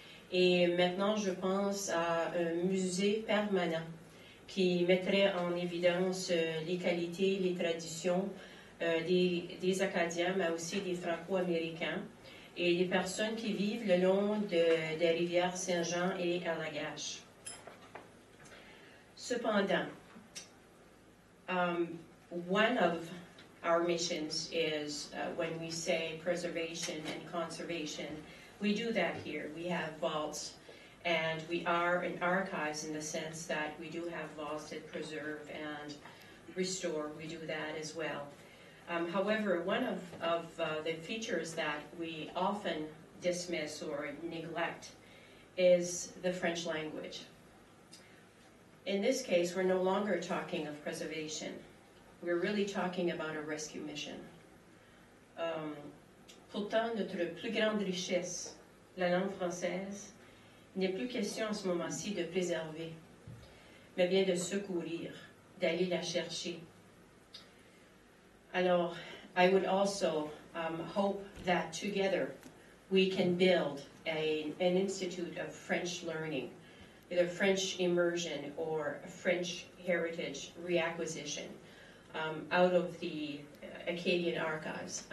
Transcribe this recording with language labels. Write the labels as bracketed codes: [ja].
[fr] Et maintenant, je pense à un musée permanent qui mettrait en évidence les qualités, les traditions des Acadiens, mais aussi des Franco-Américains, et les personnes qui vivent le long des rivières Saint-Jean et Allagash. [en] Cependant, one of our missions is when we say preservation and conservation, we do that here. We have vaults, and we are an archives in the sense that we do have vaults that preserve and restore. We do that as well. However, one of the features that we often dismiss or neglect is the French language. In this case, we're no longer talking of preservation. We're really talking about a rescue mission. [fr] Pourtant, notre plus grande richesse, la langue française, il n'est plus question en ce moment-ci de préserver, mais bien de secourir, d'aller la chercher. [en] Alors, I would also hope that together we can build an institute of French learning, either French immersion or French heritage reacquisition out of the Acadian Archives.